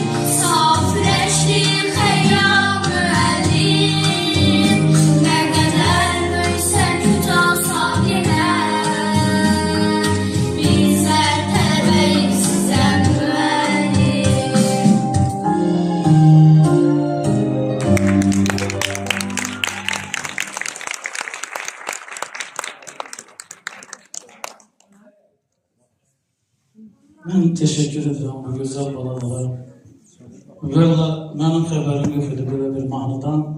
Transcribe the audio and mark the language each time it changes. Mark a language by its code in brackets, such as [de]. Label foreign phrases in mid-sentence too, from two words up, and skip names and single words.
[az] Saf ürəkli xəyyam müəllim. Nə qədər büyüsək ucalsaq yenə. Bizlər tələbəyik sizə müəllim. [tr] Ben teşekkür ederim bu güzel balalara. Valla benim haberim yok idi böyle bir mahnıdan.